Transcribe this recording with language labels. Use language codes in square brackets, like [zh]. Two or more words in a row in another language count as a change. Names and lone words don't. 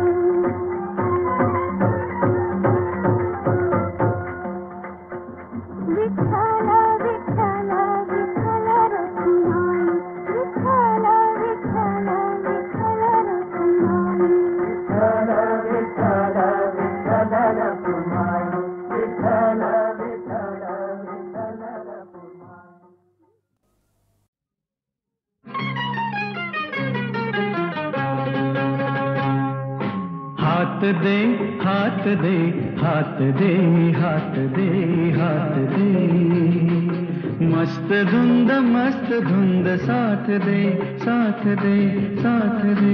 [mr] विठ्ठल विठ्ठल विठ्ठल रखुमाई विठ्ठल विठ्ठल विठ्ठल रखुमाई विठ्ठल विठ्ठल रखुमाई विठ्ठल विठ्ठल विठ्ठल रखुमाई [hi] हाथ दे हाथ दे हाथ दे हाथ दे हाथ दे मस्त धुंद साथ दे साथ दे साथ दे